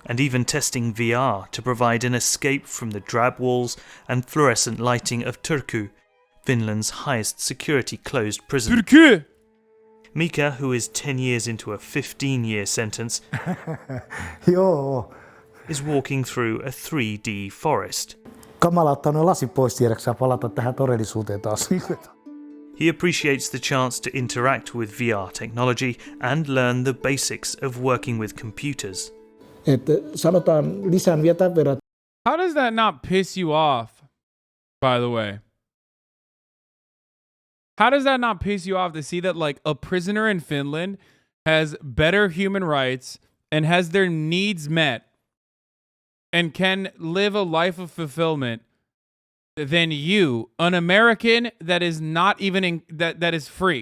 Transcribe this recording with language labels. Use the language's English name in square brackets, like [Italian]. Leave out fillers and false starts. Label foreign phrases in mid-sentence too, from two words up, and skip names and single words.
[English] and even testing VR to provide an escape from the drab walls and fluorescent lighting of Turku, Finland's highest security closed prison. Turku! Mika, who is 10 years into a 15-year sentence, is walking through a 3D forest. [Finnish] Kamala ottaa nuo lasit pois tiedäksä palata tähän todellisuuteen taas. [English] He appreciates the chance to interact with VR technology and learn the basics of working with computers. [Finnish] Sanotaan lisään vielä tämän verran. [English] How does that not piss you off, by the way? How does that not piss you off to see that like a prisoner in Finland has better human rights and has their needs met and can live a life of fulfillment than you, an American that is not even that is free?